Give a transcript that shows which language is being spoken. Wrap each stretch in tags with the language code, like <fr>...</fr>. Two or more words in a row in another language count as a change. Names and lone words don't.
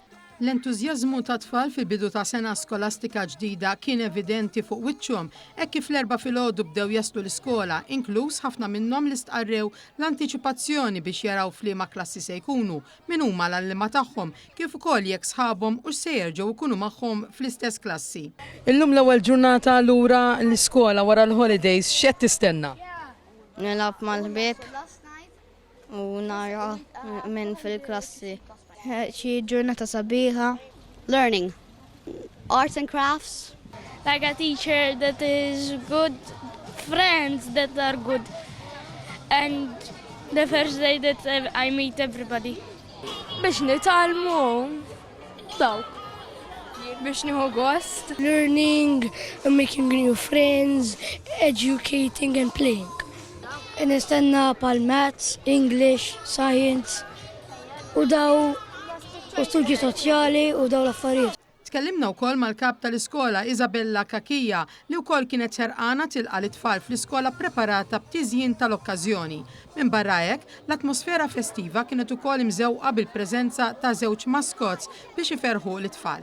<mt>L-entużjażmu ta' tfal fil-bidu ta' sena skolastika ġdida kien evidenti fuq wiċċhom hekk kif l-erba' filgħodu bdew jaslu l-iskola, inkluż ħafna minnhom li stqarrew l-antiċipazzjoni biex jaraw f'liema klassi se jkunu, min huma l-allima tagħhom, kif ukoll jekk sħabhom u se jerġgħu jkunu magħhom fl-istess klassi. Illum l-ewwel ġurnata lura l-iskola wara l-holidays x'qed tistenna? Nilab mal-ħbieb u nara minn fil-klassi. Xi ġurnata sabiħa.</mt> <en>Learning. Arts and crafts. Like a teacher that is good, friends that are good. And the first day that I meet everybody.</en> <mt>Biex nitalmu. Dawk. Biex nieħu gost.</mt> <en>Learning, making new friends, educating and playing.</en> <mt>Nistenna pal</mt> <en>maths, English, science</en> <mt>u daw u studji soċjali u daw l-affarijiet. Tkellimna wkoll mal-kap tal-iskola Isabella Kakija li wkoll kienet ċerqana tilqa' l-itfal fl-iskola preparata b'tiżjien tal-okkażjoni. Minn barra hekk, l-atmosfera festiva kienet ukoll imżewqa bil-preżenza ta' żewġ maskots biex iferħu l-itfal.</mt>